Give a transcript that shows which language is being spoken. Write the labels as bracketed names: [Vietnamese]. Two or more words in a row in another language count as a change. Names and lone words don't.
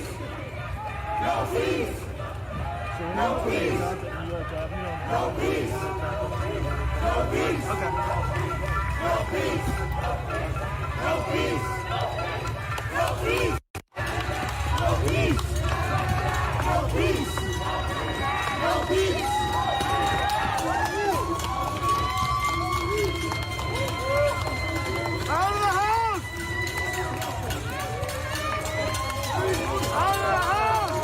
[English] No peace! No peace! No peace! No peace! Okay. No peace! No peace! No peace! No peace! No peace! No peace! Out of the house! Out of the house!